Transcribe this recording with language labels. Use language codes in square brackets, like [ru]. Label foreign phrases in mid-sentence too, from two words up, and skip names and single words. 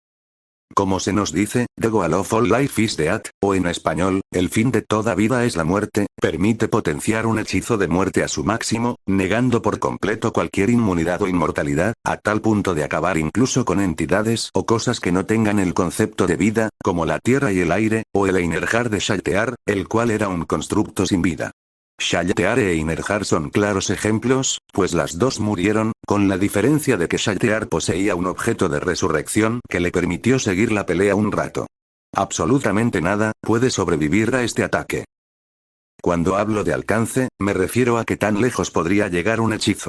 [es] Como se nos dice, [en] The Goal of All Life is Death, [es] o en español, el fin de toda vida es la muerte, permite potenciar un hechizo de muerte a su máximo, negando por completo cualquier inmunidad o inmortalidad, a tal punto de acabar incluso con entidades o cosas que no tengan el concepto de vida, como la tierra y el aire, o el Einherjar de Shaltear, el cual era un constructo sin vida. Shaltear e Einherjar son claros ejemplos, pues las dos murieron, con la diferencia de que Shaltear poseía un objeto de resurrección que le permitió seguir la pelea un rato. Absolutamente nada puede sobrevivir a este ataque. Cuando hablo de alcance, me refiero a qué tan lejos podría llegar un hechizo.